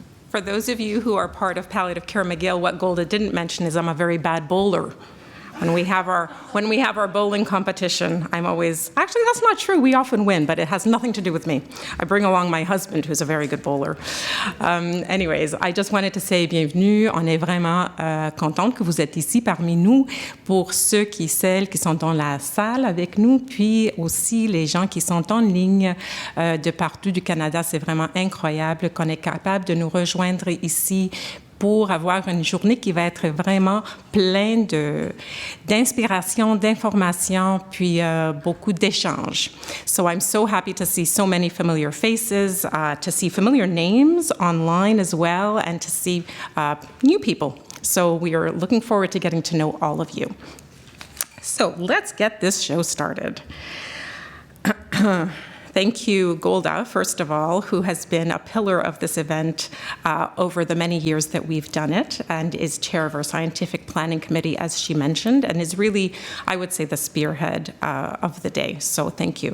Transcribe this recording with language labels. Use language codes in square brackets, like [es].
[en] For those of you who are part of Palliative Care McGill, what Golda didn't mention is I'm a very bad bowler. When we have our bowling competition, I'm always, actually that's not true, we often win, but it has nothing to do with me. I bring along my husband, who's a very good bowler. Anyways, I just wanted to say [fr] bienvenue. On est vraiment contente que vous êtes ici parmi nous, pour ceux celles qui sont dans la salle avec nous, puis aussi les gens qui sont en ligne de partout du Canada. C'est vraiment incroyable qu'on est capable de nous rejoindre ici pour avoir une journée qui va être vraiment pleine d'inspiration, d'information, puis beaucoup d'échanges. [en] So I'm so happy to see so many familiar faces, to see familiar names online as well, and to see new people. So we are looking forward to getting to know all of you. So let's get this show started. Thank you, Golda, first of all, who has been a pillar of this event over the many years that we've done it, and is chair of our scientific planning committee, as she mentioned, and is really, I would say, the spearhead of the day. So thank you.